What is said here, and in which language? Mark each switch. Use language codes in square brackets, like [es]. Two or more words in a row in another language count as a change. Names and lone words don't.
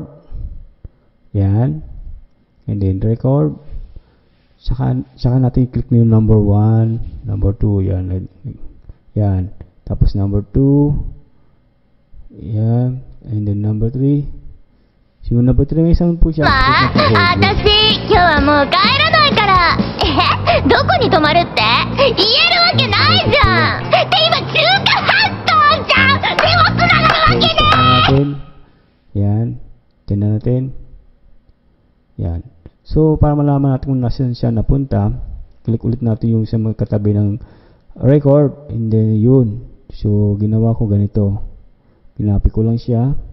[en] Yan. And then record. [tl] Saka natin i-click yung number 1, number 2, yan. Yan. Tapos number 2. Yan. [en] And then number 3. [tl] So, yung number 3 may sound po siya. [ja] Atashi, 今日はもう帰らないから。どこに泊まるって？言えるわけないじゃん。って今中華半島じゃん。手もつながるわけね。 [tl] Yan. Tingnan natin. Yan. So, para malaman natin kung nasan siya napunta, click ulit natin yung sa katabi ng record. [en] And then, [tl] yun. So, ginawa ko ganito. Pinapi ko lang siya.